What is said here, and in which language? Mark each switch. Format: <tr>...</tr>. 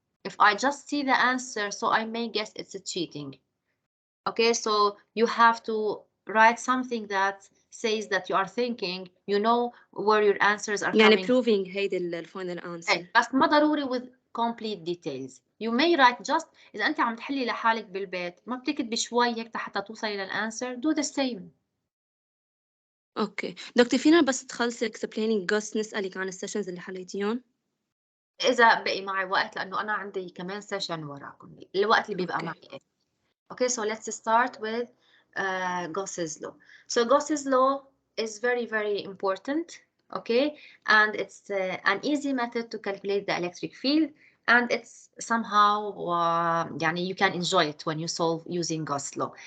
<en>If I just see the answer, so I may guess it's a cheating. Okay, so you have to write something that says that you are thinking, you know where your answers are</en> <ar>يعني</ar> <en>coming. proving</en> <ar>هيدي ال</ar> <en>final answer.</en> <ar>بس ما ضروري</ar> <en>with complete details. You may write just</en> <ar>إذا أنت عم تحلي لحالك بالبيت ما بتكتبي شوي هيك حتى توصلي للأنسر.</ar> <en>Do the same.</en> <ar>اوكي دكتور فينا بس تخلصي explaining Gauss نسألك عن السيشنز اللي حليتيهم؟ إذا بقي معي وقت لأنه أنا عندي كمان سيشن وراكم الوقت اللي بيبقى معي.</ar> <en>Okay, so let's start with Gauss's law. So Gauss's law is very, very important, okay? And it's an easy method to calculate the electric field, and it's somehow, you can enjoy it when you solve using Gauss' law.</en>